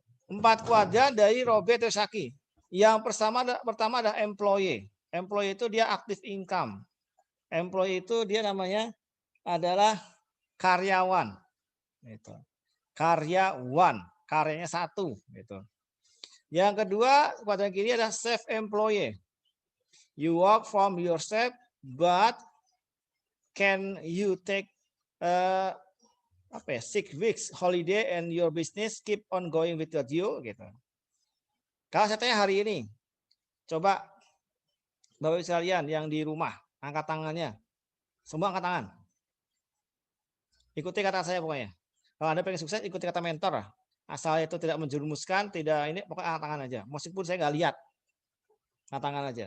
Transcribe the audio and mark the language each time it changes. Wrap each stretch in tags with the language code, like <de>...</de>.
<id>4 kuadran dari Robert Kiyosaki. Yang pertama adalah employee. Employee itu dia active income. Employee itu dia namanya adalah karyawan. Gitu. Karyawan, karyanya satu. Gitu. Yang kedua, kuadran kiri adalah self-employed.</id> <en>You work from yourself, but can you take 6 weeks holiday and your business keep on going without you?</en> <id>Gitu. Kalau saya tanya hari ini, coba Bapak Ibu sekalian yang di rumah, angkat tangannya. Semua angkat tangan. Ikuti kata saya pokoknya. Kalau Anda pengen sukses, ikuti kata mentor. Asal itu tidak menjerumuskan, tidak ini, pokoknya angkat tangan aja. Meskipun saya nggak lihat. Angkat tangan aja.</id>